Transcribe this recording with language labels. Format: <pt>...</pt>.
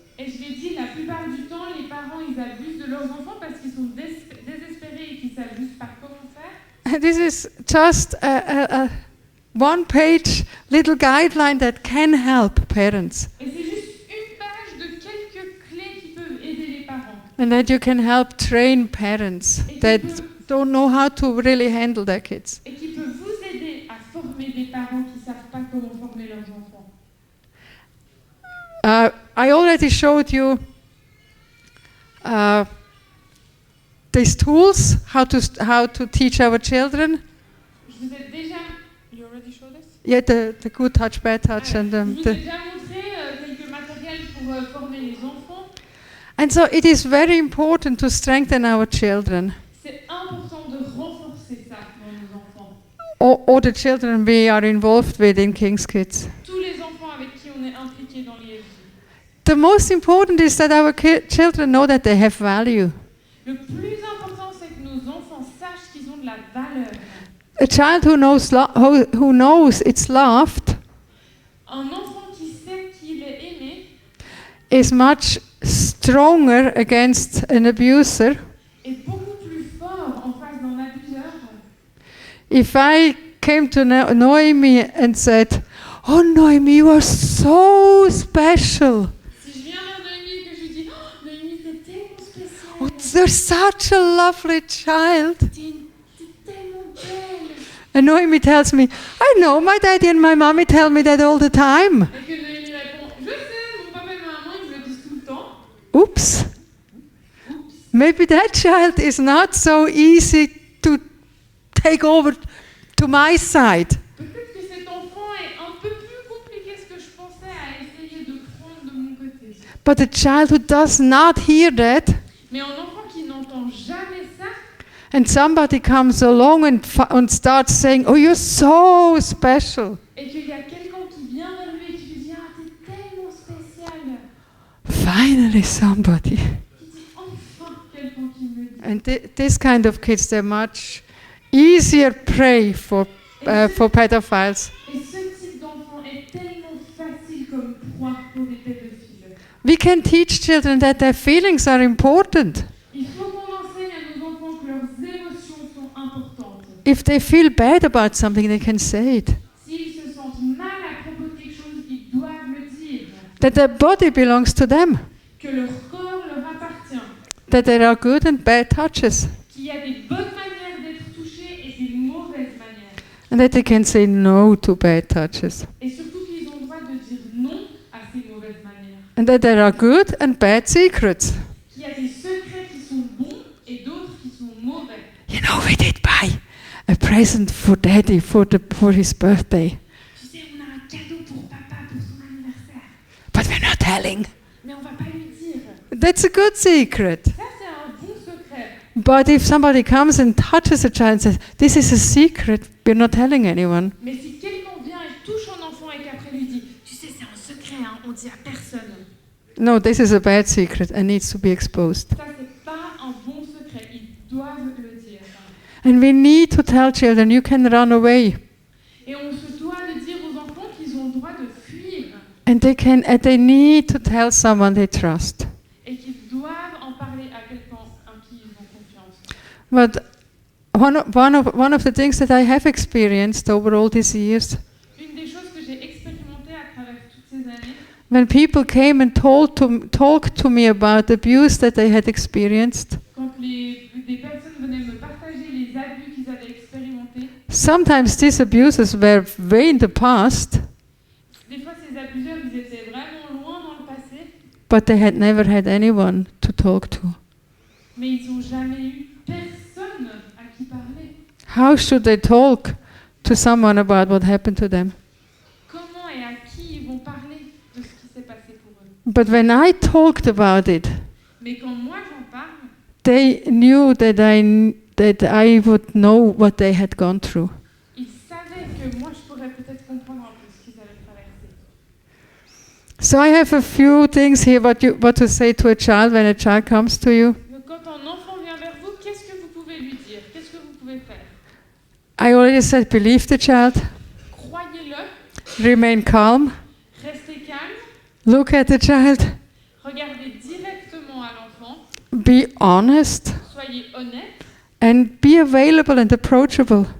<fr>Et je l'ai dit, la plupart du temps, les parents, ils abusent de leurs enfants parce qu'ils sont désespérés et qu'ils savent juste pas comment faire.</fr> <en>This is just a one-page little guideline that can help parents,</en> <fr>Et c'est juste une page de quelques clés qui peuvent aider les parents.</fr> <en>and that you can help train parents that don't know how to really handle their kids.</en> <fr>Et qui peuvent vous aider à former des parents qui savent pas comment former leurs enfants.</fr> <en>I already showed you these tools, how to teach our children.</en> <fr>Je vous ai déjà...</fr> <en>You already showed us? Yeah, the good touch, bad touch, and</en> <fr>Je vous ai déjà montré quelques matériels pour former les enfants.</fr> <en>and so it is very important to strengthen our children,</en> <fr>C'est important de renforcer ça dans nos enfants.</fr> <en>or the children we are involved with in King's Kids.</en> <fr>Tous les enfants avec qui on est impliqués dans l'IFJ.</fr> <en>The most important is that our children know that they have value.</en> <fr>Le plus important, c'est que nos enfants sachent qu'ils ont de la valeur.</fr> <en>A child who knows it's loved</en> <fr>Un enfant qui sait qu'il est aimé</fr> <en>is much stronger against an abuser.</en> <fr>est beaucoup plus fort en face d'un abuseur.</fr> <en>If I came to Noemi and said, "Oh, Noemi, you are so special.</en> <fr>Si je viens vers Noémie et que je lui dis oh, Noémie, t'es tellement Oh, spéciale,</fr> <en>you're such a lovely child."</en> <fr>t'es tellement belle.</fr> <en>And Noemi tells me, "I know, my daddy and my mommy tell me that all the time."</en> <fr>Et que Noémie répond je sais, mon papa et ma maman ils me le disent tout le temps.</fr> <en>Oops. Maybe that child is not so easy to take over to my side.</en> <fr>Peut-être que cet enfant est un peu plus compliqué que je pensais à essayer de prendre de mon côté.</fr> <en>But a child who does not hear that,</en> <fr>Mais un enfant qui n'entend jamais ça,</fr> <en>and somebody comes along and starts saying, "Oh, you're so special."</en> <fr>et qu'il y a quelqu'un qui vient vers lui et qui lui dit ah, t'es tellement spécial.</fr> <en>Finally, somebody.</en> <fr>Qui dit enfin quelqu'un qui me dit.</fr> <en>And this kind of kids, they're much easier prey for pedophiles.</en> <fr>Et ce type d'enfant est tellement facile comme proie pour les pédophiles.</fr> <en>We can teach children that their feelings are important.</en> <fr>Il faut qu'on enseigne à nos enfants que leurs émotions sont importantes.</fr> <en>If they feel bad about something, they can say it.</en> <fr>S'ils se sentent mal à propos de quelque chose, ils doivent le dire.</fr> <en>That their body belongs to them.</en> <fr>Que leur corps leur appartient.</fr> <en>That there are good and bad touches.</en> <fr>Qu'il y a des bonnes manières d'être touché et des mauvaises manières.</fr> <en>And that they can say no to bad touches.</en> <fr>Et surtout qu'ils ont le droit de dire non à ces mauvaises manières.</fr> <en>And that there are good and bad secrets.</en> <fr>Qu'il y a des secrets qui sont bons et d'autres qui sont mauvais.</fr> <en>You know, we did buy a present for Daddy for his birthday.</en> <fr>Tu sais, on a un cadeau pour papa pour son anniversaire.</fr> <en>But we're not telling.</en> <fr>Mais on va pas lui dire.</fr> <en>That's a good secret.</en> <fr>Ça, c'est un bon secret.</fr> <en>But if somebody comes and touches a child and says, "This is a secret," we're not telling anyone.</en> <fr>Mais si quelqu'un vient et touche un enfant et qu'après lui dit tu sais, c'est un secret, hein, on dit à personne.</fr> <en>No, this is a bad secret and needs to be exposed.</en> <fr>Ça, c'est pas un bon secret. Ils doivent le dire.</fr> <en>And we need to tell children, you can run away.</en> <fr>Et on se doit de dire aux enfants qu'ils ont le droit de fuir</fr> <en>And they need to tell someone they trust.</en> <fr>et qu'ils doivent en parler à quelqu'un en qui ils ont confiance.</fr> <en>But one of the things that I have experienced over all these years,</en> <fr>Une des choses que j'ai expérimentées à travers toutes ces années,</fr> <en>when people came and talked to me about the abuse that they had experienced,</en> <fr>quand des personnes venaient me partager les abus qu'ils avaient expérimentés,</fr> <en>sometimes these abuses were way in the past,</en> <fr>des fois ces abuseurs, ils étaient vraiment loin dans le passé,</fr> <en>but they had never had anyone to talk to.</en> <fr>mais ils n'ont jamais eu personne à qui parler.</fr> <en>How should they talk to someone about what happened to them?</en> <fr>Comment et à qui ils vont parler de ce qui s'est passé pour eux.</fr> <en>But when I talked about it,</en> <fr>Mais quand moi j'en parle,</fr> <en>they knew that I would know what they had gone through.</en> <fr>ils savaient que moi je pourrais peut-être comprendre un peu ce qu'ils avaient traversé.</fr> <en>So I have a few things here what to say to a child when a child comes to you.</en> <fr>Donc, quand un enfant vient vers vous, qu'est-ce que vous pouvez lui dire? Qu'est-ce que vous pouvez faire?</fr> <en>I already said believe the child,</en> <fr>Croyez-le,</fr> <en>remain calm,</en> <fr>restez calme,</fr> <en>look at the child,</en> <fr>regardez directement à l'enfant,</fr> <en>be honest,</en> <fr>soyez honnête</fr> <en>and be available and approachable.</en>